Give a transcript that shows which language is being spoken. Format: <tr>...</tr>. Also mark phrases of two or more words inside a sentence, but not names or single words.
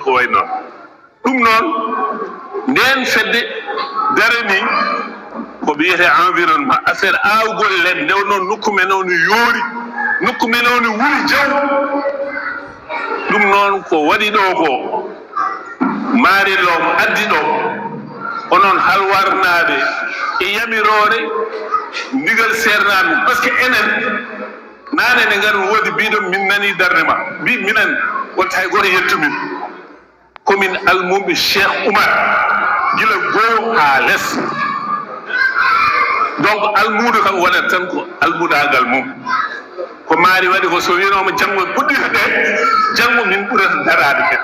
<ff>ko way noon ɗum noon nden fedde darani ko wiyete</ff> <fr>environnement affaire</fr> <ff>awgol leɗɗe nde noon nokku men o no yoori nokku men o no wuri jaw ɗum noon ko waɗi ɗo ko Mari Lom addi ɗo onon halwarnaɓe e yamirore ndigal sernaɓe</ff> <fr>par ce que</fr> <ff>enen nane nde ngari woodi mbiɗon min nani darde ma mbi minen wonta hay goto yettumin komin almuɓe Cheikh Oumar gila goo ha less. Donc almudo kam waɗat tan ko almudagal mum ko Mari waɗi ko so winoma janggo puɗɗita ɗe janggo min ɓurata darade hen.</ff>